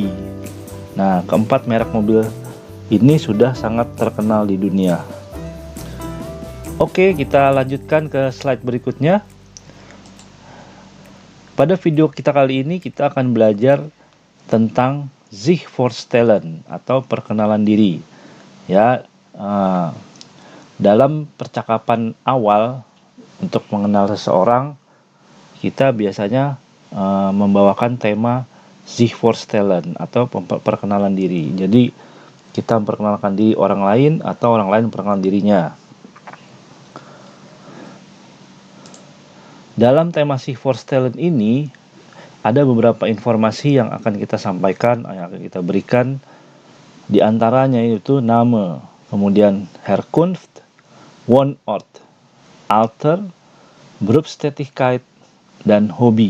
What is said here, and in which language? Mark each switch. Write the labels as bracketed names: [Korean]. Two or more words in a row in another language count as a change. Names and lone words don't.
[Indonesian] Nah, keempat merek mobil ini sudah sangat terkenal di dunia. Oke, kita lanjutkan ke slide berikutnya. Pada video kita kali ini kita akan belajar tentang [German] sich vorstellen [Indonesian] atau perkenalan diri. Ya, dalam percakapan awal untuk mengenal seseorang, kita biasanya membawakan tema [German] sich vorstellen [Indonesian] atau perkenalan diri. Jadi kita memperkenalkan diri orang lain atau orang lain memperkenalkan dirinya. Dalam tema [German] sich vorstellen [Indonesian] ini ada beberapa informasi yang akan kita sampaikan, yang akan kita berikan. Di antaranya itu nama, kemudian [German] Herkunft, Wohnort, Alter, Berufstätigkeit, [Indonesian] dan hobi.